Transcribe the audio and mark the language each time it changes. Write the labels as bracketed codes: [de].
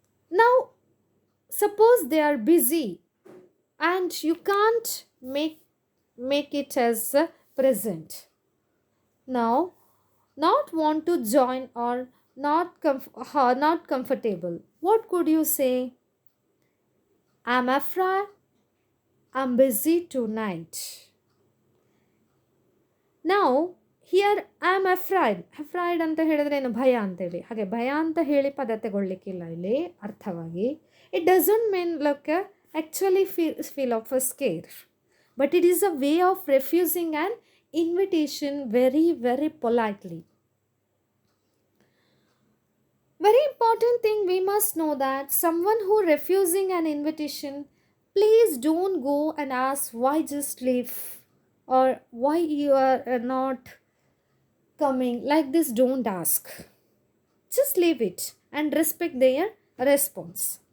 [en] Now, suppose they are busy and you can't make it as present. Now, not want to join or not comfortable. What could you say? I'm afraid I'm busy tonight. [kn] Now, [en] here I am afraid [kn] ಅಂತ ಹೇಳಿದ್ರೆ ಏನು? ಭಯ ಅಂತೇಳಿ. ಹಾಗೆ ಭಯ ಅಂತ ಹೇಳಿ ಪದ ತಗೊಳ್ಲಿಕ್ಕಿಲ್ಲ ಇಲ್ಲಿ ಅರ್ಥವಾಗಿ. [en] It doesn't mean like actually feel of a scare, but it is a way of refusing an invitation very very politely. Very important thing we must know that someone who refusing an invitation, please don't go and ask why just leave or why you are not coming. Like this, don't ask. Just leave it and respect their response.